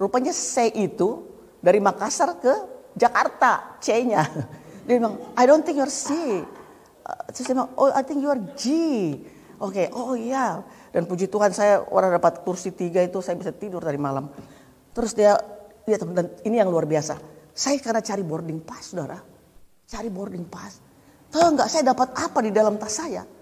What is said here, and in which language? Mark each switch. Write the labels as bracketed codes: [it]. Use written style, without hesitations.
[id] Rupanya C itu dari Makassar ke Jakarta, C-nya. Dia bilang, [en] I don't think you're C. [id] Terus dia bilang, [en] oh I think you are G. [id] Oke, oh iya. Dan puji Tuhan saya orang dapat kursi 3 itu, saya bisa tidur tadi malam. Terus dia dan ini yang luar biasa. Saya karena cari boarding pass, saudara. Cari boarding pass. Tahu nggak saya dapat apa di dalam tas saya?